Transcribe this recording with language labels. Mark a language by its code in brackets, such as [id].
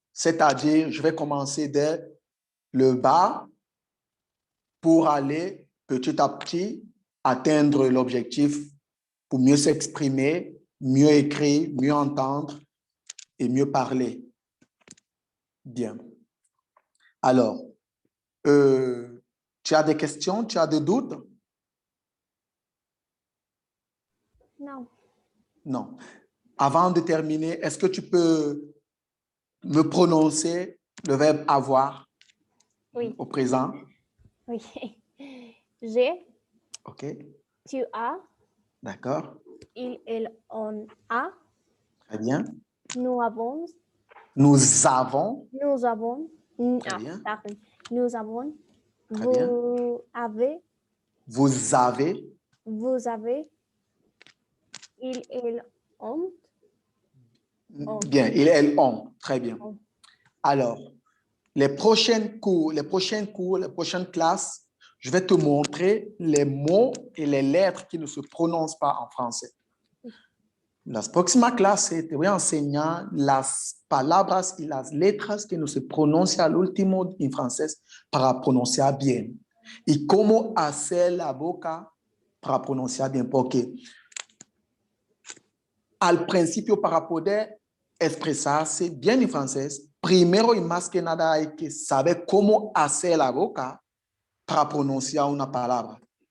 [fr] C'est-à-dire, je vais commencer dès le bas pour aller petit à petit atteindre l'objectif pour mieux s'exprimer, mieux écrire, mieux entendre et mieux parler. Bien. Alors, tu as des questions? Tu as des doutes? Non. Non. Avant de terminer, est-ce que tu peux me prononcer le verbe avoir Oui. au présent? Oui. J'ai. OK. Tu as. D'accord. Il, elle, on a. Très bien. Nous avons. Nous avons. Nous avons. Très bien. Pardon. Nous avons. Très bien. Vous avez. Vous avez. Vous avez. Il, elle, on. Bien. Il, elle, on. Très bien. On. Alors, les prochaines classes, je vais te montrer les mots et les lettres qui ne se prononcent pas en français. [es] La próxima clase te voy a enseñar las palabras y las letras que no se pronuncian al último en francés para pronunciar bien. Y cómo hacer la boca para pronunciar bien. Porque al principio, para poder expresarse bien en francés, primero y más que nada hay que saber cómo hacer la boca para pronunciar una palabra.